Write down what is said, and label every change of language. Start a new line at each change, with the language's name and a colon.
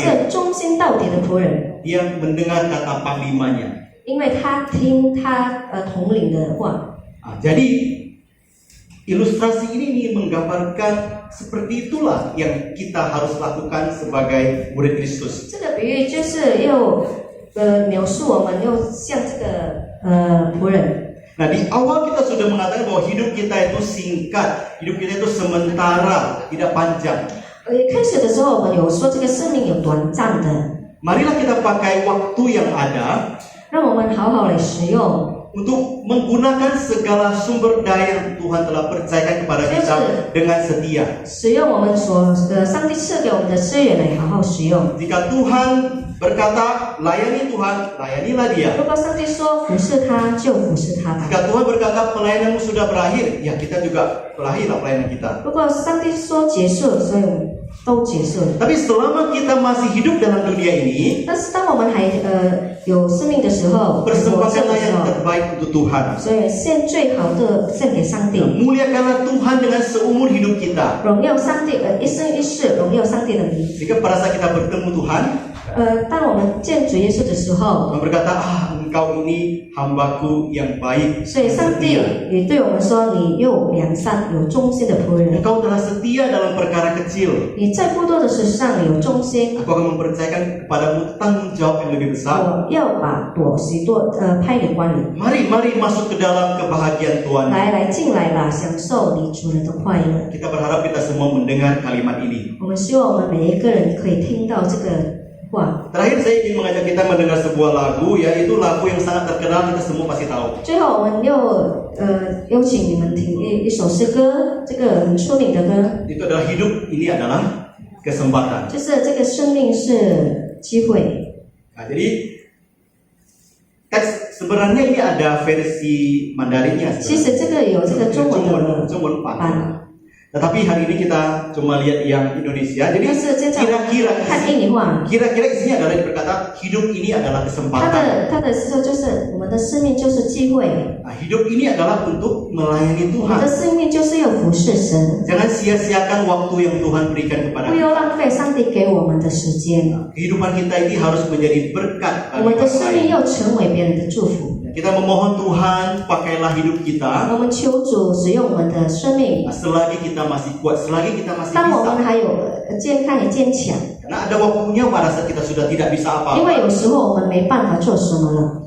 Chinese: 是忠心到底的仆人，
Indonesian: Dia mendengar kata panglimanya.
Chinese: 因为他听他统领的话。
Indonesian: Jadi ilustrasi ini menggambarkan seperti itulah yang kita harus lakukan sebagai murid Kristus.
Chinese: 这个比喻就是又描述我们又像这个仆人。
Indonesian: Nah, di awal kita sudah mengatakan bahwa hidup kita itu singkat, hidup kita itu sementara, tidak panjang.
Chinese: 开始的时候我们有说这个生命有短暂的，
Indonesian: Marilah kita pakai waktu yang ada
Chinese: 让我们好好来使用，
Indonesian: untuk menggunakan segala sumber daya yang Tuhan telah percayakan kepada kita dengan setia.
Chinese: 使用我们上帝赐给我们的资源来好好使用。
Indonesian: Jika Tuhan berkata layani Tuhan, layanilah Dia.
Chinese: 如果上帝说服侍他，就服侍他吧。
Indonesian: Jika Tuhan berkata pelayananmu sudah berakhir, ya kita juga berakhirlah pelayanan kita.
Chinese: 如果上帝说结束，所以我们都结束了。
Indonesian: Tapi selama kita masih hidup dalam dunia ini,
Chinese: 但是当我们还有生命的时候，活着
Indonesian: persembahkanlah
Chinese: 的时
Indonesian: yang
Chinese: 候，
Indonesian: terbaik untuk Tuhan.
Chinese: 所以献最好的献给上帝，
Indonesian: Muliakanlah Tuhan dengan seumur hidup kita.
Chinese: 荣耀上帝，一生一世荣耀上帝的名。
Indonesian: Jika pada saat kita bertemu Tuhan,
Chinese: 当我们见主耶稣的时候，
Indonesian: Tuhan berkata, engkau ini hambaku yang baik.
Chinese: 所以上帝
Indonesian: setia.
Chinese: 也对我们说：“你又良善、有忠心的仆人，
Indonesian: Engkau telah setia dalam perkara kecil.
Chinese: 你在不多的事上有忠心，
Indonesian: Aku akan mempercayakan kepadamu tanggung jawab yang lebih besar.
Chinese: 我要把许多派你管理。
Indonesian: Mari masuk ke dalam kebahagiaan Tuhan.
Chinese: 来进来吧，享受你主人的快乐。
Indonesian: Kita berharap kita semua mendengar kalimat ini.
Chinese: 我们希望我们每一个人可以听到这个话。
Indonesian: Terakhir saya ingin mengajak kita mendengar sebuah lagu, yaitu lagu yang sangat terkenal, kita semua pasti tahu.
Chinese: 最后，我们又邀请你们听一首诗歌，这个很出名的歌，
Indonesian: Itu adalah hidup ini adalah kesempatan.
Chinese: 就是这个生命是机会。
Indonesian: Nah, jadi teks sebenarnya ini ada versi Mandarinnya.
Chinese: 其实这个有这个中文的版。版，
Indonesian: Tetapi hari ini kita cuma lihat yang Indonesia. Jadi
Chinese: 但是现在看印尼话，
Indonesian: kira-kira isinya adalah berkata hidup ini adalah
Chinese: 它的思想就是我们的生命就是机会，
Indonesian: Nah, hidup ini adalah untuk melayani
Chinese: 我们的
Indonesian: Tuhan.
Chinese: 生命就是要服侍神，
Indonesian: Jangan sia-siakan waktu yang Tuhan berikan kepada
Chinese: 不
Indonesian: kita.
Chinese: 要浪费上帝给我们的时间。
Indonesian: Kehidupan kita ini harus menjadi berkat
Chinese: 我
Indonesian: bagi
Chinese: 们的
Indonesian: orang
Chinese: 生命
Indonesian: lain.
Chinese: 要成为别人的祝福。
Indonesian: Kita memohon Tuhan, pakailah hidup kita.
Chinese: 我们求主使用我们的生命，
Indonesian: Nah, selagi kita masih kuat, selagi kita masih
Chinese: 当我们
Indonesian: bisa.
Chinese: 还有健康也坚强，
Indonesian: Karena ada waktunya pada saat kita sudah tidak bisa
Chinese: 因为
Indonesian: apa-apa.
Chinese: 有时候我们没办法做什么了。